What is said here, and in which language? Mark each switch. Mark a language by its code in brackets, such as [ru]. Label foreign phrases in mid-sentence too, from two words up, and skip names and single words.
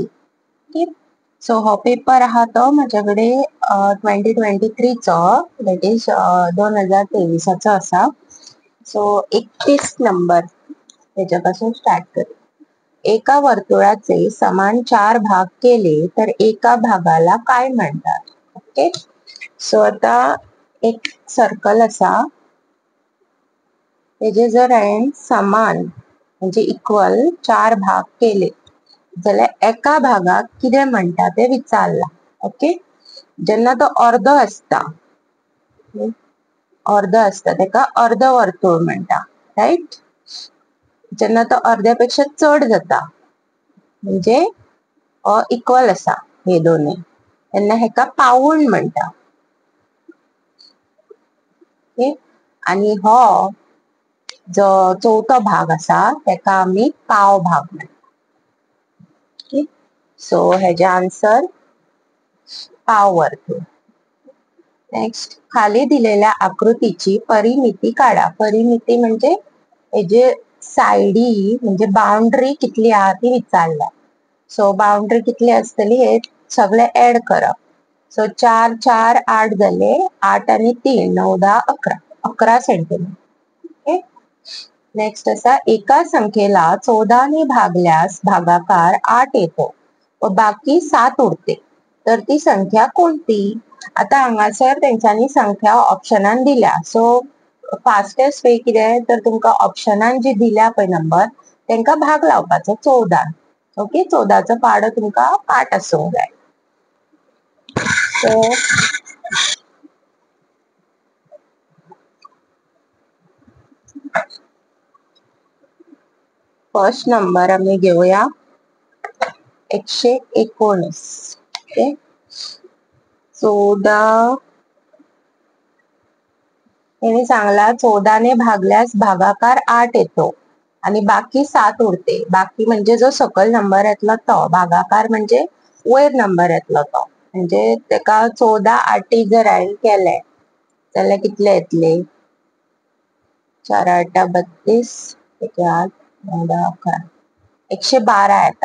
[kok] ओके, सो हो पेपर आहा तो माझ्याकडे 2023 [en] that is [kok] 2023 असा. [mr] सो 31 नंबर त्याच्यापासून स्टार्ट करू. एका वर्तुळाचे समान 4 भाग केले तर एका भागाला काय म्हणतात? [kok] ओके, सो आता एक सर्कल असा, तेजे जर हांवें समान म्हणजे इक्वल 4 भाग केले जाल्यार एका भागाक कितें म्हणटा ते विचारला. ओके, जेन्ना तो अर्धो असता तेका अर्ध वर्तुळ म्हणटा, राईट. जेन्ना तो अर्ध्यापेक्षा चड जाता म्हणजे इक्वल असा हे दोन्ही, तेन्ना हेका पाऊण म्हणटा. ओके, आणि हो जो चौथो भाग असा तेका आमी पाव भाग म्हणटा. ओके, सो हेजे आन्सर पाव वर्तुळ. [mr] नेक्स्ट, खाली दिलेल्या आकृतीची परिमिती काढा. [kok] परिमिती म्हणजे हेजे साइडी म्हणजे बाउंड्री कितली आहा ती विचारल्या. सो बाउंड्री कितली असतली हे सगळे ऍड करप. सो 4 4 8 झाले, 8 आणि 3 9 10 11 11 सेंटीमीटर. [mr] ओके, नेक्स्ट असा, एका संख्येला 14 ने भागल्यास भागाकार 8 येतो व बाकी 7 उरते तर ती संख्या कोणती? [kok] आता हांगासर त्यांच्यानी संख्या ऑप्शनान दिल्या. सो [en] fastest way [kok] कितें तर तुमका ऑप्शनान जी दिल्या पळय नंबर तेंका भाग लावपाचो 14. ओके, 14चो पाडो तुमका 8 आसूंक जाय. [mr] सो [en] first number [mr] आम्ही घेऊया 119. ओके, 14 यांनी सांगला 14 ने भागल्यास भागाकार 8 येतो आणि बाकी 7 उरते. [kok] बाकी म्हणजे जो सकल नंबर येतलो तो, भागाकार म्हणजे वयर नंबर येतलो तो. म्हणजे तेका 14 8 जर हांवें केले जाल्यार कितले येतले? 4 8 32, 8 9 10 11 112 येता.